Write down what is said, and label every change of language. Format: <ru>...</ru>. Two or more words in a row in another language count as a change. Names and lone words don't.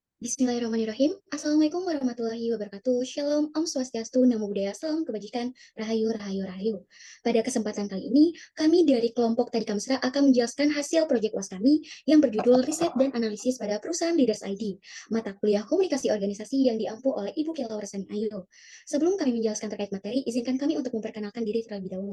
<ar>بسم الله الرحمن الرحيم. السلام عليكم ورحمة الله وبركاته.</ar> <id>Shalom,</id> <ban>Om Swastiastu,</ban> <pi>Namo Buddhaya,</pi> <id>Salam Kebajikan,</id> <jv>Rahayu, Rahayu, Rahayu.</jv> <id>Pada kesempatan kali ini, kami dari kelompok Tadi Kamsra akan menjelaskan hasil proyek UAS kami yang berjudul Riset dan Analisis pada Perusahaan Leaders ID, mata kuliah komunikasi organisasi yang diampu oleh Ibu Kela Warsani Ayu. Sebelum kami menjelaskan terkait materi, izinkan kami untuk memperkenalkan diri terlebih dahulu.</id>